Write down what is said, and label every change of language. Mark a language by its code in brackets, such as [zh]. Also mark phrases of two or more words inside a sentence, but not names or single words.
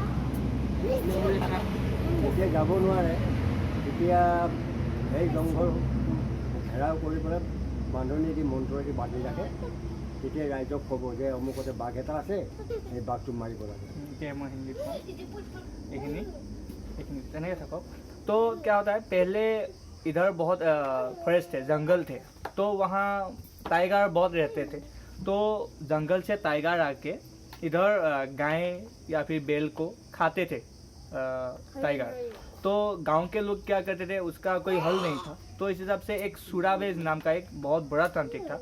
[as] যেতিয়া যাব নোৱাৰে তেতিয়া সেই জংঘল ঘেৰাও কৰি পেলাই বান্ধনি মন্ত্ৰদি বান্ধি ৰাখে। তেতিয়া ৰাইজক ক'ব যে অমুকতে বাঘ এটা আছে, সেই বাঘটো মাৰিব লাগে। এতিয়া মই হিন্দীত কওঁ এইখিনি তেনেকৈ থাকক। [hi] तो क्या होता है, पहले इधर बहुत फॉरेस्ट थे, जंगल थे, तो वहाँ टाइगर बहुत रहते थे। तो जंगल से टाइगर आके इधर गाय या फिर बैल को खाते थे टाइगर। तो गांव के लोग क्या करते थे, उसका कोई हल नहीं था, तो इस हिसाब से एक सुराबेज नाम का एक बहुत बड़ा तांत्रिक था।